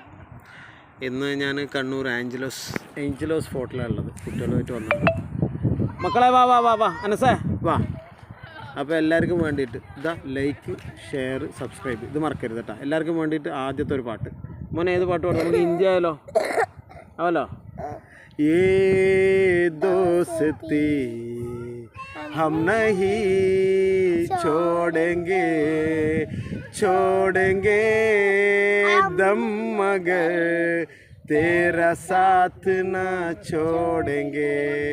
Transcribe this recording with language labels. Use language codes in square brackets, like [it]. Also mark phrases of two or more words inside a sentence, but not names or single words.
[ml] ഇന്ന് ഞാൻ കണ്ണൂർ ഏഞ്ചലോസ് ഫോർട്ടിലാണുള്ളത്. കുട്ടികളുമായിട്ട് വന്നത്. മക്കളെ വാ വാ വാ വാ അനസേ വാ. അപ്പോൾ എല്ലാവർക്കും വേണ്ടിയിട്ട് ഇതാ [en] like, share, subscribe [ml] ഇത് മറക്കരുത് കേട്ടോ. എല്ലാവർക്കും വേണ്ടിയിട്ട് ആദ്യത്തെ ഒരു പാട്ട്. മോനെ ഏത് പാട്ട് പാടും? നമുക്ക് ഹിന്ദി ആയാലോ? ആവല്ലോ. [hi] ये दोस्ती हम नहीं छोड़ेंगे दम मगर तेरा साथ ना छोड़ेंगे.